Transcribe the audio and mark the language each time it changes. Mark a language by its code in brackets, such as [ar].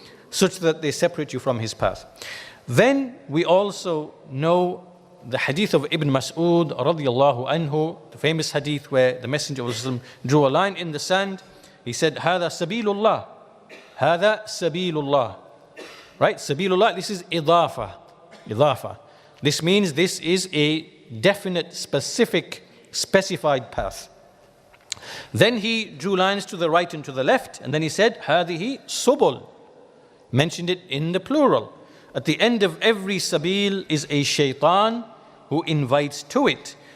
[en] Such that they separate you from his path. Then we also know the hadith of Ibn Mas'ud radiyallahu anhu, the famous hadith where the Messenger of Allah drew a line in the sand. He said, [ar] هَذَا سَبِيلُ اللَّهِ, هَذَا سَبِيلُ اللَّهِ. [en] Right? Sabilullah, this is idafa. This means this is a definite, specific, specified path. Then he drew lines to the right and to the left, and then he said, [ar] هَذِهِ [en] subul. Mentioned it in the plural. At the end of every sabil is a shaitan who invites to it.